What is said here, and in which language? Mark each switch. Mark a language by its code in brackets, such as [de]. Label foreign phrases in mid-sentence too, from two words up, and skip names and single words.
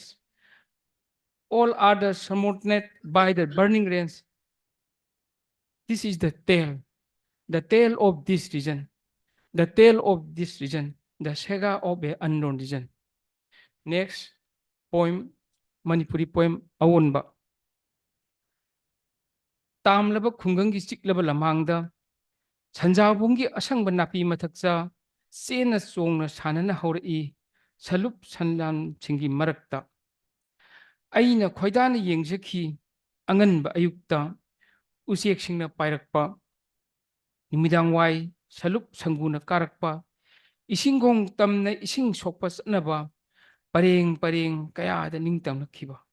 [en] All are the subordinate by the burning rains. This is the tale of this region, the tale of this region, the saga of an unknown region. Next poem, Manipuri poem, Awonba. [mni] Tamlaba khungangi chiklaba lamangda, sanjabungi asangba napi mathaksa, sena songna sanana haurai, salup sanlam chingi marakta. Aina khoidana yengjakhi, anganba ayukta, usiyeksingna pairakpa, nimidang wai, salup sanguna karakpa, isingong tamna ising sokpa sanaba, pareng kayada ningtamna khiba.